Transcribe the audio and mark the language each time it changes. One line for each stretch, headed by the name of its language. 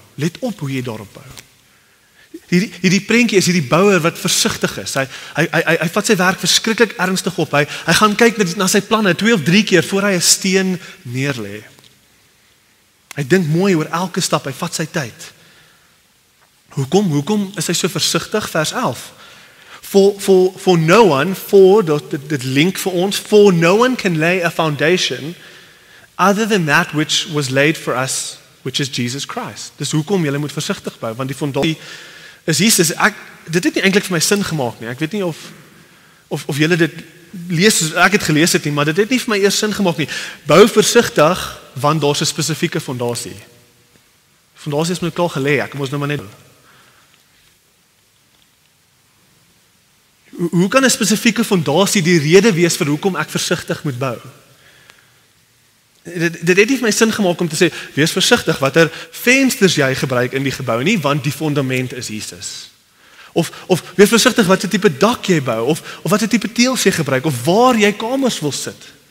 Afrikaans: Let op hoe jy daarop bou. Hierdie prentjie is hierdie bouer wat versigtig is. Hy vat sy werk verskriklik ernstig op. Hy gaan kyk na sy planne 2 of 3 keer voor hy 'n steen neerlê. Hy dink mooi oor elke stap, hy vat sy tyd. Hoekom is hy so versigtig? Vers 11.
English: For no one, dit link vir ons, for no one can lay a foundation other than that which was laid for us, which is Jesus Christ.
Afrikaans: Dis hoekom jy moet versigtig bou, want die fondasie is Jesus. Dit het nie eintlik vir my sin gemaak nie. Ek weet nie of julle dit lees soos ek het gelees het nie, maar dit het nie vir my eers sin gemaak nie. Bou versigtig, want daar's 'n spesifieke fondasie. Fondasie is met al gelê, ek moet nou maar net. Hoe kan 'n spesifieke fondasie die rede wees vir hoekom ek versigtig moet bou? Dit het nie vir my sin gemaak om te sê, wees versigtig watter vensters jy gebruik in die gebou nie, want die fondament is Jesus. Of wees versigtig watter tipe dak jy bou, of watter tipe teëls jy gebruik, of waar jy kamers wil sit.